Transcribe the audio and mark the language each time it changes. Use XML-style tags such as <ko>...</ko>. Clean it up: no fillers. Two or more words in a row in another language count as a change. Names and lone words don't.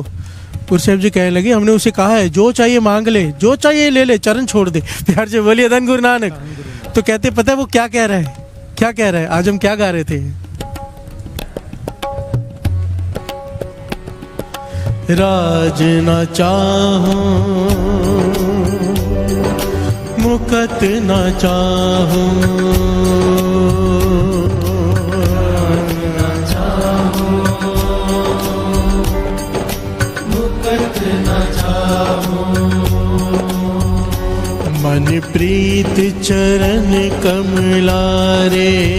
<hi>गुरु साहब जी कहने लगे, हमने उसे कहा है जो चाहिए मांग ले, जो चाहिए ले ले, चरण छोड़ दे। प्यार से बोलिए धन गुरु नानक। तो कहते पता है वो क्या कह रहा है, क्या कह रहा है? आज हम क्या गा रहे थे?</hi> <pa>ਰਾਜ ਨ ਚਾਹੂੰ ਮੁਕਤ ਨ ਚਾਹੂੰ, ਮਨ ਪ੍ਰੀਤ ਚਰਣ ਕਮਲਾਰੇ,</pa>